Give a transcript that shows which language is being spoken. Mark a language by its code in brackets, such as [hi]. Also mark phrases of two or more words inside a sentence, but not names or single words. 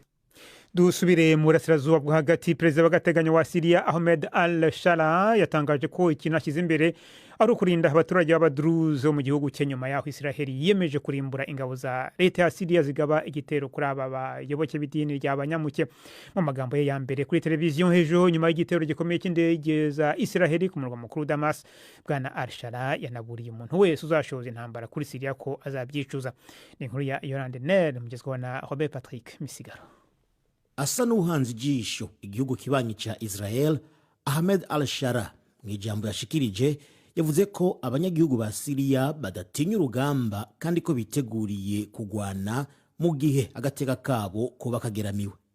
[rw] Dusubire mu burasirazuba bwo hagati. Perezida w'agateganyo wa Syria Ahmed al-Shara yatangaje ko ikintu ashyize imbere ari ukurinda abaturage b'Abadruze mu gihugu cye nyuma yaho Isiraheli yiyemeje kurimbura ingabo za leta ya Syria zigaba igitero kuri aba bayoboke b'idini ry'abanyamuke. Mu magambo ye ya mbere kuri televiziyo hejuru nyuma y'igitero gikomeye cy'indege za Isiraheli ku murwa mukuru Damas, bwana al-Shara yanaburiye umuntu wese uzashoza intambara kuri Syria ko azabyicuza. Ni inkuru ya Yolande Ner mugezweho na Robert Patrick Misigaro. [rn] Asa n'uhanze ijisho igihugu kibanyi ca Israel, Ahmed al-Shara mu ijambo yashikirije yavuze ko abanyagihugu ba Syria badatinya urugamba kandi ko biteguriye kugwana mu gihe agateka kabo ko bakageramiwe.